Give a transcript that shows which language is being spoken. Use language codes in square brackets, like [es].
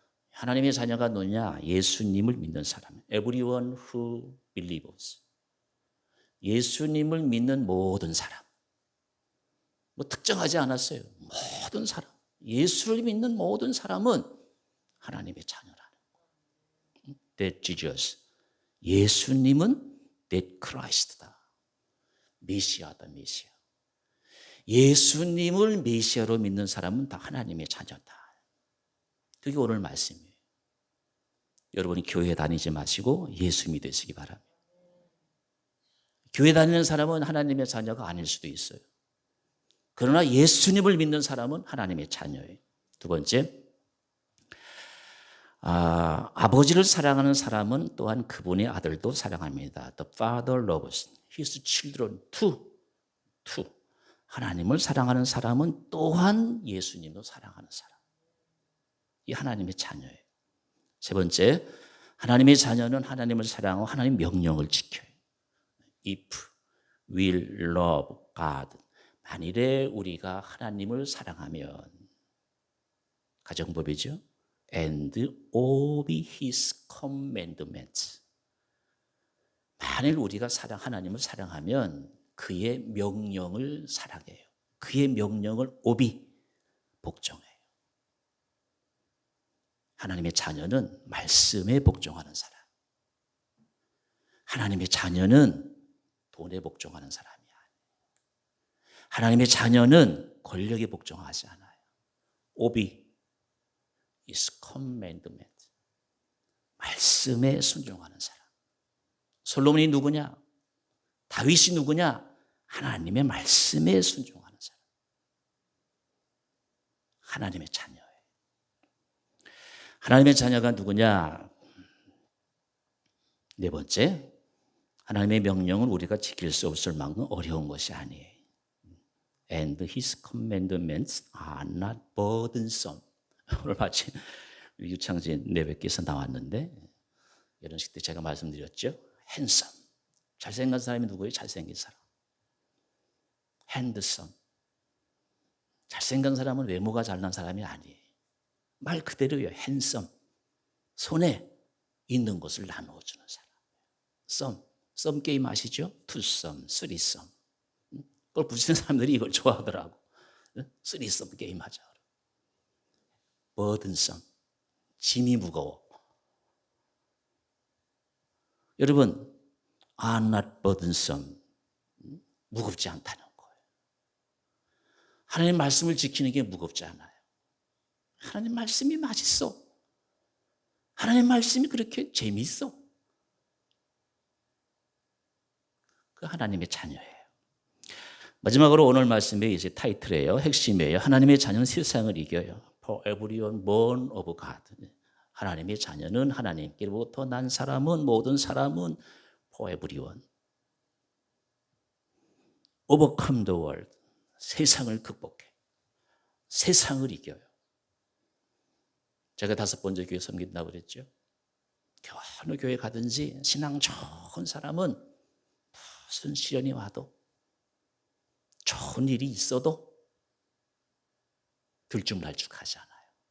[ko] 하나님의 자녀가 누구냐? 예수님을 믿는 사람. [en] Everyone who believes. [ko] 예수님을 믿는 모든 사람, 뭐 특정하지 않았어요. 모든 사람, 예수를 믿는 모든 사람은 하나님의 자녀라는 거예요. [en] That Jesus, [ko] 예수님은 [en] that Christ [ko] 다. 메시아다, 메시아. 예수님을 메시아로 믿는 사람은 다 하나님의 자녀다. 그게 오늘 말씀이에요. 여러분이 교회 다니지 마시고 예수 믿으시기 바랍니다. 교회 다니는 사람은 하나님의 자녀가 아닐 수도 있어요. 그러나 예수님을 믿는 사람은 하나님의 자녀예요. 두 번째, 아버지를 사랑하는 사람은 또한 그분의 아들도 사랑합니다. [en] The Father loves his children too. [ko] 하나님을 사랑하는 사람은 또한 예수님도 사랑하는 사람. 이 하나님의 자녀예요. 세 번째, 하나님의 자녀는 하나님을 사랑하고 하나님의 명령을 지켜요. [en] If we love God, [ko] 만일에 우리가 하나님을 사랑하면, 가정법이죠. [en] And obey His commandments. [ko] 만일 우리가 하나님을 사랑하면 그의 명령을 사랑해요. 그의 명령을 obey, 복종해요. 하나님의 자녀는 말씀에 복종하는 사람. 하나님의 자녀는 돈에 복종하는 사람이 아니에요. 하나님의 자녀는 권력에 복종하지 않아요. [en] obey is commandment. [ko] 말씀에 순종하는 사람. 솔로몬이 누구냐? 다윗이 누구냐? 하나님의 말씀에 순종하는 사람. 하나님의 자녀예요. 하나님의 자녀가 누구냐? 네 번째, 하나님의 명령은 우리가 지킬 수 없을 만큼 어려운 것이 아니에요. [en] And His commandments are not burdensome. [ko] 오늘 마침 유창진 내뱉기에서 나왔는데, 결혼식 때 제가 말씀드렸죠. [en] handsome. [ko] 잘생긴 사람이 누구예요? 잘생긴 사람. handsome. 잘생긴 사람은 외모가 잘난 사람이 아니에요. 말 그대로요. handsome. 손에 있는 것을 나누어주는 사람. 썸 게임 아시죠? 투썸, 쓰리썸. 그걸 붙이는 사람들이 이걸 좋아하더라고. 쓰리썸 게임 하자. 버든썸. 짐이 무거워. 여러분, [en] are not burdensome. [ko] 무겁지 않다는 거예요. 하나님 말씀을 지키는 게 무겁지 않아요. 하나님 말씀이 맛있어. 하나님 말씀이 그렇게 재미있어. 그 하나님의 자녀예요. 마지막으로 오늘 말씀의 이제 타이틀이에요. 핵심이에요. 하나님의 자녀는 세상을 이겨요. [en] For everyone born of God. [ko] 하나님의 자녀는 하나님께로부터 난 사람은, 모든 사람은 [en] for everyone. Overcome the world. [ko] 세상을 극복해. 세상을 이겨요. 제가 5번째 교회 섬긴다고 그랬죠. 어느 교회 가든지 신앙 좋은 사람은 무슨 시련이 와도, 좋은 일이 있어도 들쭉날쭉하지 않아요.